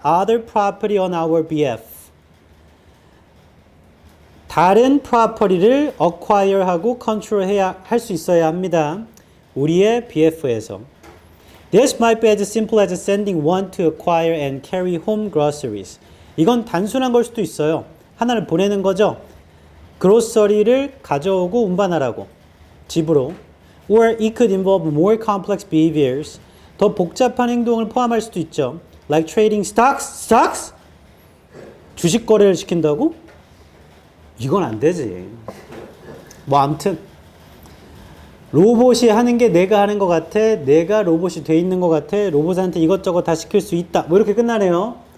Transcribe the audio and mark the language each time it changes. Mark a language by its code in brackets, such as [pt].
[en] other property on our behalf. [ko] 다른 property를 acquire하고 control 해야 할 수 있어야 합니다. 우리의 BF에서. [en] This might be as simple as sending one to acquire and carry home groceries. [ko] 이건 단순한 걸 수도 있어요. 하나를 보내는 거죠. 그로서리를 가져오고 운반하라고 집으로. [en] Or it could involve more complex behaviors. [ko] 더 복잡한 행동을 포함할 수도 있죠. [en] Like trading stocks? [ko] 주식 거래를 시킨다고? 이건 안 되지. 뭐 아무튼 로봇이 하는 게 내가 하는 것 같아. 내가 로봇이 돼 있는 것 같아. 로봇한테 이것저것 다 시킬 수 있다. 뭐 이렇게 끝나네요.